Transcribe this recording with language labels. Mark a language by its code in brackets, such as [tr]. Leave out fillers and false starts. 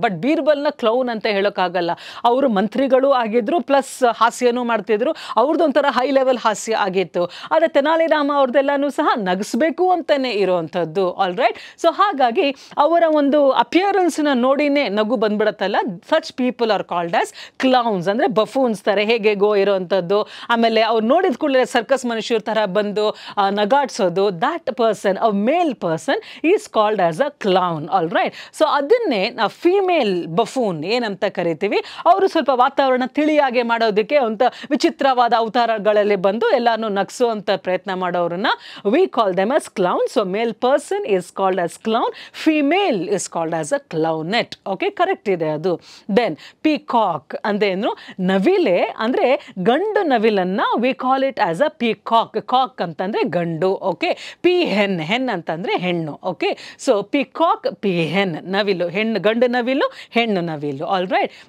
[kn] But ಬೀರ್ಬಲ್ನ clown ಅಂತ ಹೇಳೋಕ್ಕಾಗಲ್ಲ. ಅವರು ಮಂತ್ರಿಗಳು ಆಗಿದ್ರು ಪ್ಲಸ್ ಹಾಸ್ಯನೂ ಮಾಡ್ತಿದ್ರು, ಅವ್ರದ್ದೊಂಥರ ಹೈ ಲೆವೆಲ್ ಹಾಸ್ಯ ಆಗಿತ್ತು. ಆದರೆ ತೆನಾಲಿ ರಾಮ ಅವ್ರದ್ದೆಲ್ಲನೂ ಸಹ ನಗಿಸ್ಬೇಕು ಅಂತಲೇ ಇರೋವಂಥದ್ದು. All right. ಸೊ ಹಾಗಾಗಿ ಅವರ ಒಂದು ಅಪಿಯರೆನ್ಸ್ನ ನೋಡಿನೇ ನಗು ಬಂದ್ಬಿಡತ್ತಲ್ಲ, [en] Such people are called as clowns. [kn] ಅಂದರೆ ಬಫೂನ್ಸ್ ಥರ ಹೇಗೆಗೋ ಇರೋವಂಥದ್ದು. ಆಮೇಲೆ ಅವ್ರು ನೋಡಿದ ಕೂಡಲೇ ಸರ್ಕಸ್ ಮನುಷ್ಯರ ಥರ ಬಂದು ನಗಾಡ್ಸೋದು, [en] that person, a male person is called as a clown. All right. [kn] So ಅದನ್ನೇ ನಾವು ಫೀಮೇಲ್ ಬಫೂನ್ ಏನಂತ ಕರಿತೀವಿ. ಅವರು ಸ್ವಲ್ಪ ವಾತಾವರಣ ತಿಳಿಯಾಗೆ ಮಾಡೋದಕ್ಕೆ ಅಂತ ವಿಚಿತ್ರವಾದ ಅವತಾರಗಳಲ್ಲಿ ಬಂದು ಎಲ್ಲಾನು ನಗಿಸುವಂಥ ಪ್ರಯತ್ನ ಮಾಡೋರನ್ನ [en] we call them as clown. So male person is called as clown, female is called as a clownette. [kn] Okay, correct ಇದೆ ಅದು. ದೆನ್ ಪಿಕಾಕ್ ಅಂದೇನು ನವಿಲೆ ಅಂದರೆ ಗಂಡು ನವಿಲನ್ನು [en] we call it as a peacock. [kn] Cock ಅಂತಂದರೆ ಗಂಡು. ಓಕೆ. ಪಿ ಹೆನ್, ಹೆನ್ ಅಂತಂದರೆ ಹೆಣ್ಣು. ಓಕೆ. ಸೊ ಪಿಕಾಕ್, ಪಿ ಹೆನ್, ನವಿಲು, ಹೆಣ್ಣು, ಗಂಡು ನವಿಲು, ಹೆಣ್ಣು ನವಿಲು. All right.